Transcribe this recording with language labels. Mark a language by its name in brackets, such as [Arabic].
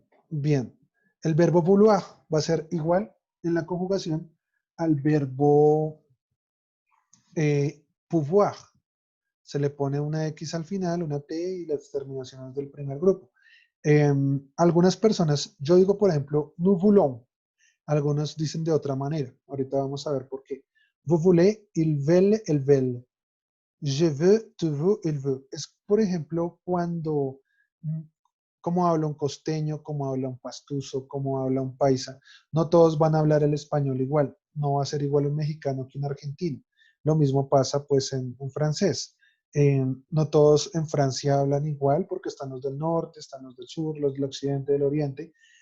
[Spanish] Bien, el verbo vouloir va a ser igual en la conjugación al verbo pouvoir. Se le pone una X al final, una T y las terminaciones del primer grupo. Algunas personas, yo digo por ejemplo, [French] nous voulons, [Spanish] algunos dicen de otra manera. Ahorita vamos a ver por qué. [French] Vous voulez, ils veulent, elles veulent. Je veux, tu veux, il veut. [Spanish] Es, por ejemplo, cuando, como habla un costeño, como habla un pastuso, como habla un paisa. No todos van a hablar el español igual. No va a ser igual un mexicano que un argentino. Lo mismo pasa pues en francés. No todos en Francia hablan igual porque están los del norte, están los del sur, los del occidente, del oriente.